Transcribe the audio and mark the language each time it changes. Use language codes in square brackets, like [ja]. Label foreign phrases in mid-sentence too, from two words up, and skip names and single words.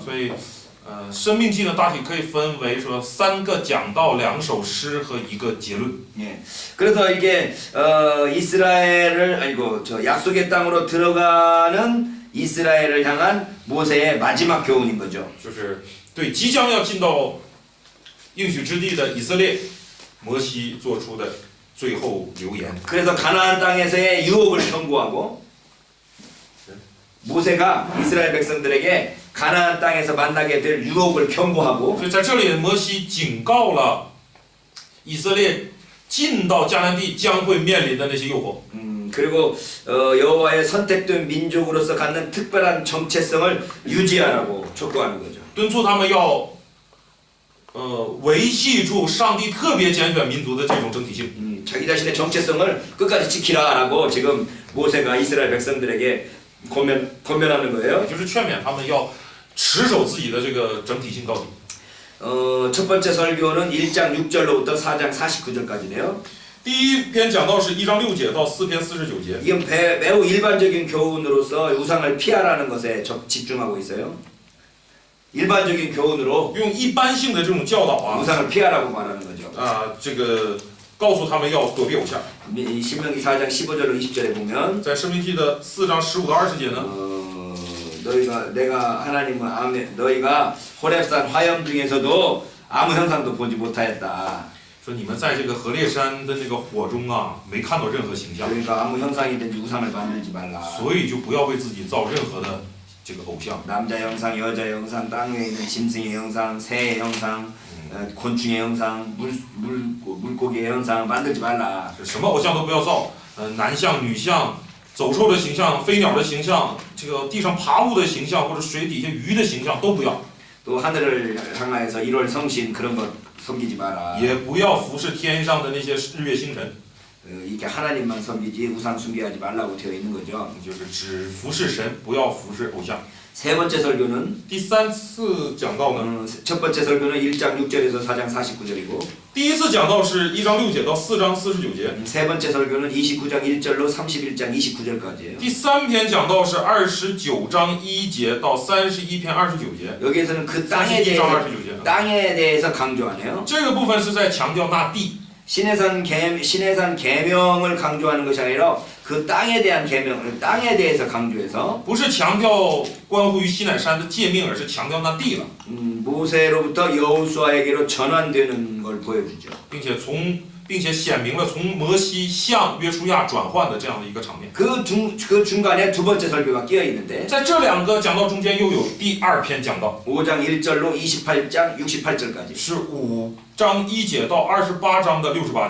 [zh] 所以申命记呢大体可以分为说3个讲道、2首诗和1个结论。 [ko] 예. 그래서 이게 약속의 땅으로 들어가는 이스라엘을 향한 모세의 마지막 교훈인 거죠. [zh] 就是对即将要进到应许之地的以色列，摩西做出的最后留言。 [ko] 그래서 가나안 땅에서의 유혹을 경고하고 모세가 이스라엘 백성들에게 가나안 땅에서 만나게 될 유혹을 경고하고 [zh] 所以在这里，摩西警告了以色列进到迦南地将会面临的那些诱惑。 [ko] 그리고 여호와의 선택된 민족으로서 갖는 특별한 정체성을 유지하라고 촉구하는 거죠. [zh] 敦促他们要维系住上帝特别拣选民族的这种整体性。 [ko] 자기 자신의 정체성을 끝까지 지키라라고 지금 모세가 이스라엘 백성들에게 권면하는 거예요. [zh] 就是劝勉他们要持守自己的这个整体性到底。 [ko] 첫 번째 설교는 1장 6절로부터 4장 49절까지네요. [zh] 第一篇讲到是1章6节到4篇49节。 [ko] 이건 매우 일반적인 교훈으로서 우상을 피하라는 것에 집중하고 있어요. 일반적인 교훈으로 [zh] 用一般性的这种教导啊， [ko] 우상을 피하라고 말하는 거죠. [zh] 这个告诉他们要躲避偶像。 [ko] 신명기 4장 15절로 20절에 보면 [zh] 在申命记的4章15到20节呢， [ko] 내가 하나님은 너희가 호렙산 화염 중에서도 아무 형상도 보지 못하였다. [zh] 说你们在这个河烈山的那个火中啊，没看到任何形象， [ko] 그러니까 아무 형상이든지 우상을 만들지 말라. [zh] 所以就不要为自己造任何的这个偶像。 [ko] 남자 형상, 여자 형상, 땅 위에 있는 짐승의 형상, 새의 형상, 곤충의 형상, 물고기의 형상 만들지 말라. [zh] 什么偶像都不要造，男像、女像、走兽的形象、飞鸟的形象、这个地上爬物的形象或者水底下鱼的形象都不要。 [ko] 또 하늘을 향하여서 1월 성신 그런 것 섬기지 마라. [zh] 也不要服侍天上的那些日月星辰， [ko] 이렇게 하나님만 섬기지 우상 숭배하지 말라고 되어 있는 거죠. [zh] 就是只服侍神，不要服侍偶像。 [ko] 세 번째 설교는 [zh] 第三次讲到呢， [ko] 첫 번째 설교는 1장 6절에서 4장 49절이고 [zh] 第一次讲到是1章6节到4章49节， [ko] 세 번째 설교는 29장 1절로 31장 29절까지예요. [zh] 第三篇讲到是29章1节到31篇29节， [ko] 여기에서는 그 땅에 [zh] 31章 [ko] 대해서 [zh] 29节。 [ko] 땅에 대해서 강조하네요. [zh] 这个部分是在强调那地， [ko] 신해산 계명을 강조하는 것이 아니라 그 땅에 대한 계명, 땅에 대해서 강조해서 [zh] 不是强调关乎于西乃山的诫命，而是强调那地了， [ko] 모세로부터 여호수아에게로 전환되는 걸 보여주죠. [zh] 并且显明了从摩西向约书亚转换的这样的一个场面。 [ko] 그 중간에 두 번째 설교가 끼어 있는데 [zh] 在这两个讲道中间又有第二篇讲道， [ko] 5장 1절로 28장 68절까지. [zh] 是5章1节到28章的68节。